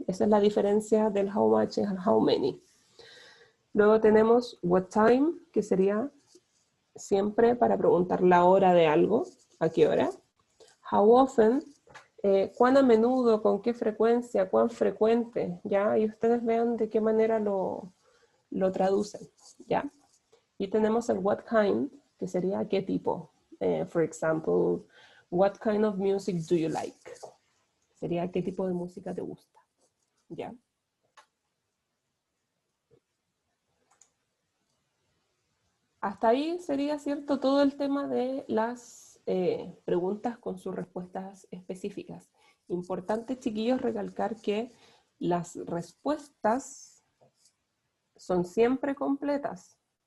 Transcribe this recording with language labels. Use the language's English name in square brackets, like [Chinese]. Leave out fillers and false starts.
[Spanish] Esa es la diferencia del how much y el how many. Luego tenemos what time, que sería siempre para preguntar la hora de algo, ¿a qué hora? how often, cuán a menudo, con qué frecuencia, cuán frecuente, ¿ya? Y ustedes vean de qué manera lo traducen, ¿ya? Y tenemos el what kind, que sería qué tipo. [English] For example, what kind of music do you like? [Spanish] Sería qué tipo de música te gusta, ¿ya? Hasta ahí sería cierto todo el tema de las preguntas con sus respuestas específicas. Importante, chiquillos, recalcar que las respuestas son siempre completas.